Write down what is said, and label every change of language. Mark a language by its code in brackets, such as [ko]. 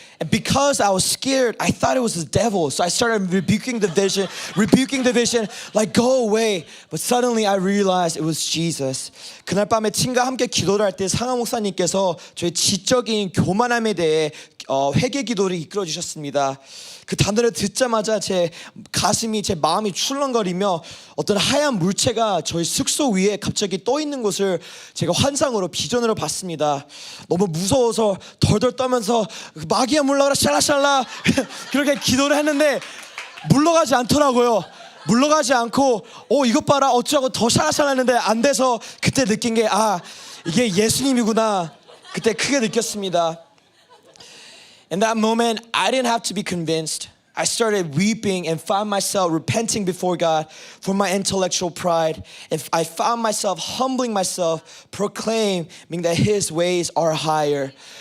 [en] And because I was scared, I thought it was the devil. So I started rebuking the vision, like, go away. But suddenly I realized it was Jesus. [ko] 그날 밤에 친구와 함께 기도를 할 때 상하 목사님께서 저의 지적인 교만함에 대해 회개 기도를 이끌어 주셨습니다. 그 단어를 듣자마자 제 가슴이, 제 마음이 출렁거리며 어떤 하얀 물체가 저희 숙소 위에 갑자기 떠 있는 것을 제가 환상으로, 비전으로 봤습니다. 너무 무서워서 덜덜 떠면서 마귀야 물러가라 샬라샬라 그렇게 기도를 했는데 물러가지 않더라고요. 물러가지 않고 이것 봐라 어쩌고 더 샬라샬라 했는데 안 돼서 그때 느낀 게 이게 예수님이구나. 그때 크게 느꼈습니다. [en] In that moment, I didn't have to be convinced. I started weeping and found myself repenting before God for my intellectual pride. And I found myself humbling myself, proclaiming that His ways are higher.